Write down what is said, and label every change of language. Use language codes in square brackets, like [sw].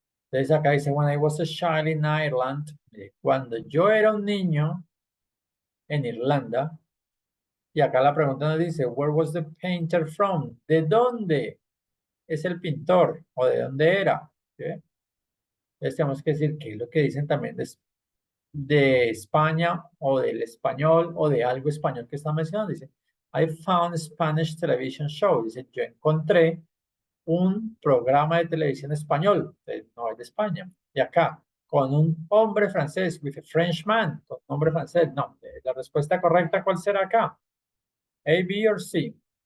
[es] Entonces acá dice, [en] when I was a child in Ireland, [es] cuando yo era un niño en Irlanda, y acá la pregunta nos dice, [en] where was the painter from? [es] ¿De dónde es el pintor? ¿O de dónde era? ¿Sí? Entonces tenemos que decir qué es lo que dicen también de España, o del español, o de algo español que está mencionando. [en] Dice, I found a Spanish television show. [es] Dice, yo encontré un programa de televisión español, no es de España, y acá, con un hombre francés, [en] with a Frenchman, [es] con un hombre francés, no, la respuesta correcta, ¿cuál será acá? A, B or C?